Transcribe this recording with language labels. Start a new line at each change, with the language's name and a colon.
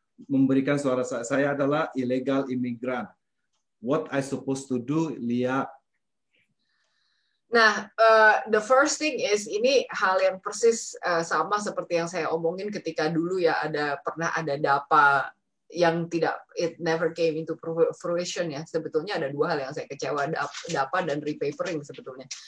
Indonesian: memberikan suara saya adalah illegal immigrant.
English: What I supposed to do, Lia?
Indonesian: Nah,
English: the first thing is
Indonesian: ini hal yang persis sama seperti yang saya omongin ketika dulu ya pernah ada DAPA yang
English: it never came into fruition
Indonesian: ya. Sebetulnya ada dua hal yang saya kecewa, DAPA dan repapering sebetulnya.